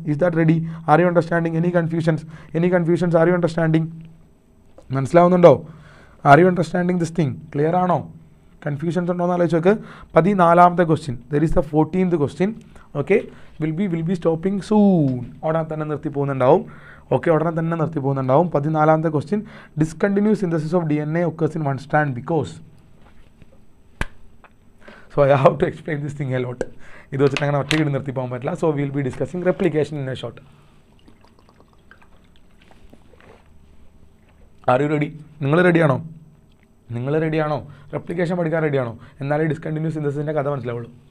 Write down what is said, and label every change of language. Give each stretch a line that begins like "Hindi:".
English: Is that ready? Are you understanding? Any confusions? Are you understanding?
Malayalam: മനസ്സിലാവുന്നുണ്ടോ?
English: Are you understanding this thing?
Malayalam: Clear ആണോ? Confusions ഉണ്ടോ എന്ന് ആലോചിച്ച് നോക്ക്.
English: 14th question. There is the 14th question. Okay, will be stopping soon.
Malayalam: ഉടനെ തന്നെ നിർത്തി പോകുന്നുണ്ടാവും. Okay, ഉടനെ തന്നെ നിർത്തി പോകുന്നുണ്ടാവും.
English: 14th question. Discontinue synthesis of DNA occurs in one strand because. So I have to explain this thing a lot.
Malayalam: ഇത് വെച്ചിട്ട് അങ്ങനെ ഒറ്റയ്ക്ക് നിർത്തി പോകാൻ പറ്റില്ല.
English: So will be discussing replication in a short. Are you ready?
Malayalam: നിങ്ങൾ റെഡിയാണോ? Replication പഠിക്കാൻ റെഡിയാണോ? എന്നാലേ ഡിസ്കണ്ടിന്യൂ സിന്തസിസിൻ്റെ കഥ മനസ്സിലാവുള്ളൂ.